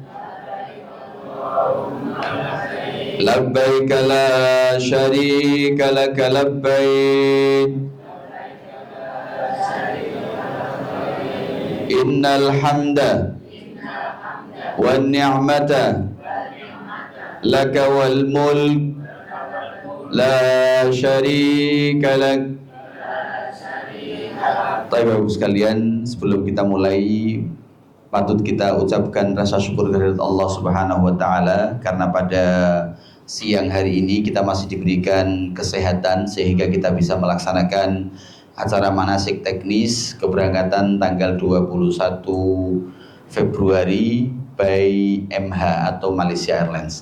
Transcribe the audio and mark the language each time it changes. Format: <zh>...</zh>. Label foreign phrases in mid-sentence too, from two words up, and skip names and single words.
<ar>لبيك لا شريك لك لبيك، إن الحمد والنعمة لك والملك لا شريك لك.</ar> <id>Bapak Ibu sekalian, sebelum kita mulai patut kita ucapkan rasa syukur kehadirat Allah</id> <ar>سبحانه وتعالى</ar> <id>karena pada siang hari ini kita masih diberikan kesehatan sehingga kita bisa melaksanakan acara manasik teknis keberangkatan tanggal 21 Februari by MH atau Malaysia Airlines.</id>